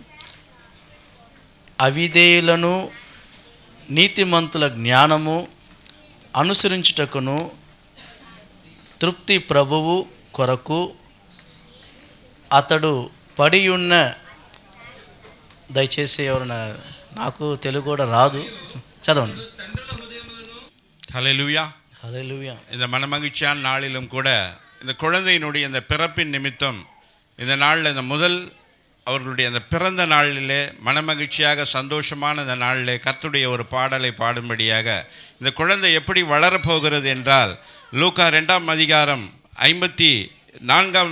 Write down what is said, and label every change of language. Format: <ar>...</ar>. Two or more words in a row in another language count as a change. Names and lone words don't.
<te>అవిధేయులను నీతిమంతుల జ్ఞానము అనుసరించుటకును తృప్తి ప్రభువు కొరకు అతడు పడి ఉన్న, దయచేసి ఎవరైనా, నాకు తెలుగు కూడా రాదు, చదవండి.</te> <ta>ஹல்லேலூயா</ta> <te>హల్లెలూయా.</te> <ta>இந்த மனமகிழ்ச்சியான நாளிலும் கூட இந்த குழந்தையினுடைய இந்த பிறப்பின் நிமித்தம் இந்த நாளில் இந்த முதல் அவர்களுடைய அந்த பிறந்த நாளிலே மனமகிழ்ச்சியாக சந்தோஷமான இந்த நாளிலே கர்த்தருடைய ஒரு பாடலை பாடும்படியாக இந்த குழந்தை எப்படி வளரப்போகிறது என்றால், லூக்கா 2ஆம் அதிகாரம் 54ஆம்</ta>